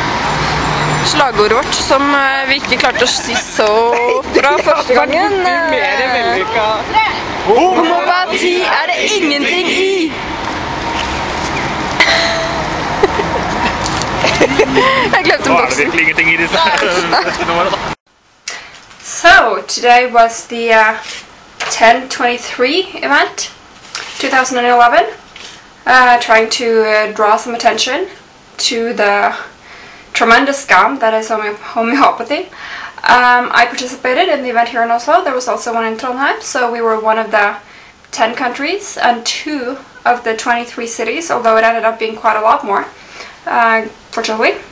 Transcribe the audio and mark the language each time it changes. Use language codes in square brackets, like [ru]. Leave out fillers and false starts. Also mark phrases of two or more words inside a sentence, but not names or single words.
[no] Slagordet vårt, som vi ikke klarte å si så bra første gangen. Mer vellykka. Homeopathy er det ingenting i. Jeg glemte boksen. Nå er det virkelig ingenting i disse numrene da. [en] So, today was the 1023 event, 2011. Trying to draw some attention to the tremendous scam that is homeopathy. I participated in the event here in Oslo. There was also one in Trondheim, so we were one of the 10 countries and 2 of the 23 cities, although it ended up being quite a lot more, fortunately.